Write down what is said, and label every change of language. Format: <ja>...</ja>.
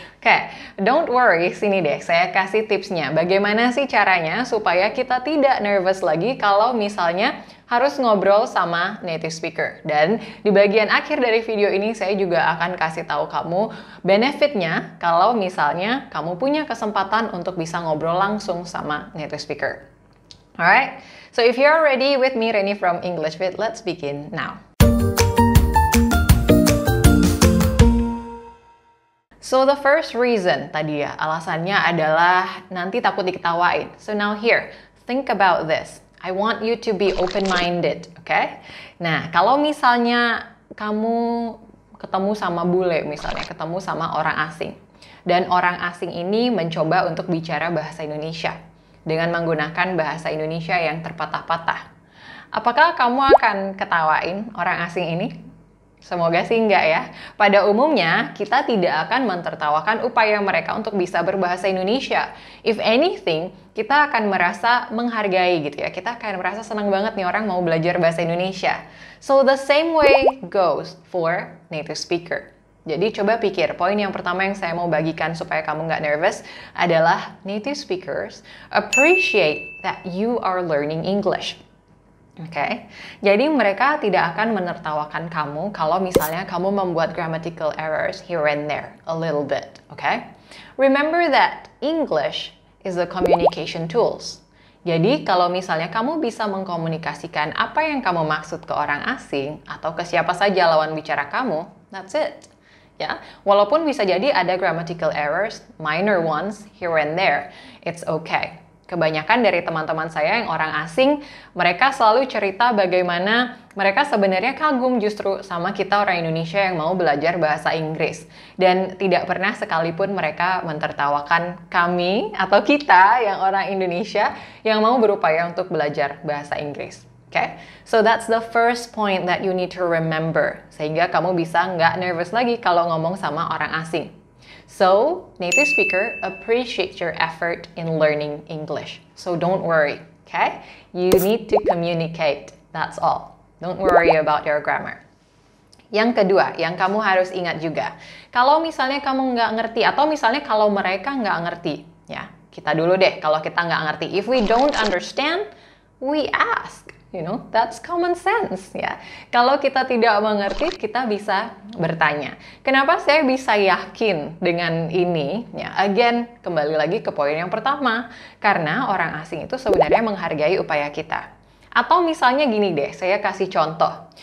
<id>Oke,</id> <en>don't worry,</en> <id>sini deh saya kasih tipsnya. Bagaimana sih caranya supaya kita tidak nervous lagi kalau misalnya harus ngobrol sama native speaker. Dan di bagian akhir dari video ini saya juga akan kasih tahu kamu benefitnya kalau misalnya kamu punya kesempatan untuk bisa ngobrol langsung sama native speaker.</id> <en>Alright, so if you're ready with me, Reni from English Fit, let's begin now. So the first reason</en> <id>tadi ya, alasannya adalah nanti takut diketawain.</id> <en>So now here, think about this. I want you to be open-minded, okay?</en> <id>Nah, kalau misalnya kamu ketemu sama bule misalnya, ketemu sama orang asing. Dan orang asing ini mencoba untuk bicara bahasa Indonesia dengan menggunakan bahasa Indonesia yang terpatah-patah. Apakah kamu akan ketawain orang asing ini? Semoga sih enggak ya. Pada umumnya, kita tidak akan mentertawakan upaya mereka untuk bisa berbahasa Indonesia.</id> <en>If anything,</en> <id>kita akan merasa menghargai gitu ya. Kita akan merasa senang banget nih orang mau belajar bahasa Indonesia.</id> <en>So the same way goes for native speaker.</en> <id>Jadi coba pikir, poin yang pertama yang saya mau bagikan supaya kamu nggak nervous adalah</id> <en>native speakers appreciate that you are learning English.</en> <id>Oke, jadi mereka tidak akan menertawakan kamu kalau misalnya kamu membuat grammatical errors</id> <en>here and there, a little bit, okay? Remember that English is a communication tools.</en> <id>Jadi kalau misalnya kamu bisa mengkomunikasikan apa yang kamu maksud ke orang asing atau ke siapa saja lawan bicara kamu,</id> <en>that's it.</en> <id>Ya, walaupun bisa jadi ada</id> <en>grammatical errors, minor ones here and there, it's okay.</en> <id>Kebanyakan dari teman-teman saya yang orang asing, mereka selalu cerita bagaimana mereka sebenarnya kagum justru sama kita orang Indonesia yang mau belajar bahasa Inggris. Dan tidak pernah sekalipun mereka mentertawakan kami atau kita yang orang Indonesia yang mau berupaya untuk belajar bahasa Inggris.</id> <en>Okay? So that's the first point that you need to remember.</en> <id>Sehingga kamu bisa nggak nervous lagi kalau ngomong sama orang asing.</id> <en>So, native speaker appreciate your effort in learning English. So don't worry, okay? You need to communicate, that's all. Don't worry about your grammar.</en> <id>Yang kedua, yang kamu harus ingat juga. Kalau misalnya kamu nggak ngerti, atau misalnya kalau mereka nggak ngerti, ya, kita dulu deh, kalau kita nggak ngerti.</id> <en>If we don't understand, we ask. You know, that's common sense ya.</en> <id>Kalau kita tidak mengerti, kita bisa bertanya. Kenapa saya bisa yakin dengan ini? Ya, again, kembali lagi ke poin yang pertama. Karena orang asing itu sebenarnya menghargai upaya kita. Atau misalnya gini deh, saya kasih contoh.</id>